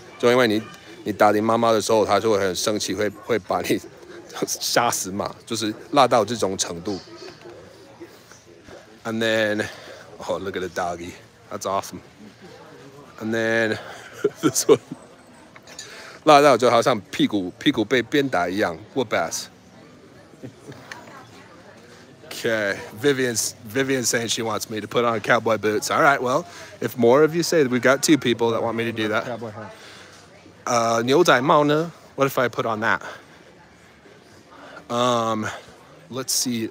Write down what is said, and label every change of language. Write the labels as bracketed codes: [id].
[zh] 就因为你打你妈妈的时候，她就会很生气，会把你杀死嘛，就是辣到这种程度。 [en] And then, oh, look at the doggy. That's awesome. And then this one. [zh] 辣到就好像屁股被鞭打一样 ， [en] whoop ass. Okay, Vivian's saying she wants me to put on cowboy boots. All right, well, if more of you say that, we've got 2 people that want me to do that. Cowboy hat. [zh] 牛仔帽呢? [en] What if I put on that? Let's see.